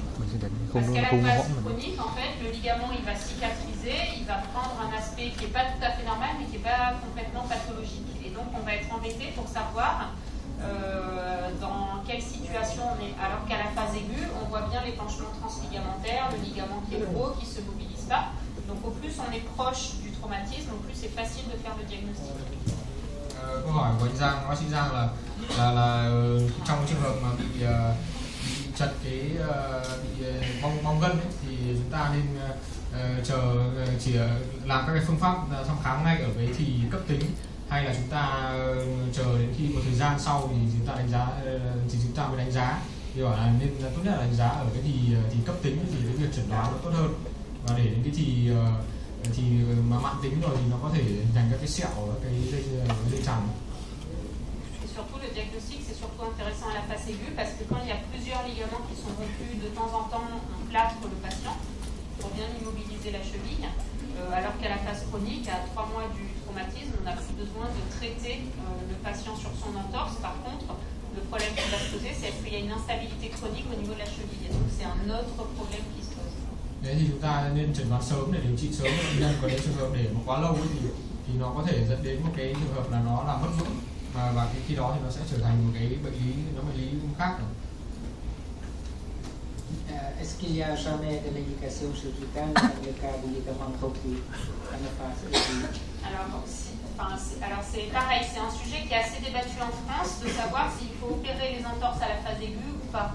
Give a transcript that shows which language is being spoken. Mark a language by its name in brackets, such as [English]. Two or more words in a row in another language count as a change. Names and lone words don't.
[French] Parce qu'à la phase chronique, en fait, le ligament il va cicatriser, il va prendre un aspect qui n'est pas tout à fait normal, mais qui n'est pas complètement pathologique. Et donc on va être embêté pour savoir dans quelle situation on est. Alors qu'à la phase aiguë, on voit bien l'épanchement transligamentaire, le ligament qui est gros, qui ne se mobilise pas. Donc au plus on est proche du traumatisme, au plus c'est facile de faire le diagnostic. [Vietnamese] Câu hỏi của anh Giang, bác sĩ Giang là trong trường hợp mà bị chật cái bị bong gân ấy, thì chúng ta nên chỉ làm các cái phương pháp thăm khám ngay ở cái thì cấp tính, hay là chúng ta chờ đến khi một thời gian sau thì chúng ta đánh giá thì chúng ta mới đánh giá. Thì bảo là nên tốt nhất là đánh giá ở cái thì cấp tính thì cái việc chẩn đoán nó tốt hơn, và để đến cái thì mà mãn tính rồi thì nó có thể hình thành các cái sẹo ở cái dây chằng. [French] Surtout le diagnostic, c'est surtout intéressant à la face aiguë parce que quand il y a plusieurs ligaments qui sont rompus, de temps en temps on plâtre le patient pour bien immobiliser la cheville, alors qu'à la phase chronique, à 3 mois du traumatisme, on n'a plus besoin de traiter le patient sur son entorse. Par contre, le problème qui va se poser, c'est est-ce qu'il y a une instabilité chronique au niveau de la cheville, et donc c'est un autre problème qui se pose. [Vietnamese] Đấy thì chúng ta nên chẩn đoán sớm để điều trị sớm cho bệnh nhân, còn nếu trường hợp để mà quá lâu ấy thì nó có thể dẫn đến một cái trường hợp là nó làm mất vững, và khi đó thì nó sẽ trở thành một cái bệnh lý khác. [French] Est-ce qu'il y a jamais de l'indication chirurgicale dans le cas du ligament rompu à la face aiguë? Alors c'est pareil, c'est un sujet qui est assez débattu en France, de savoir s'il faut opérer les entorses à la phase aiguë ou pas.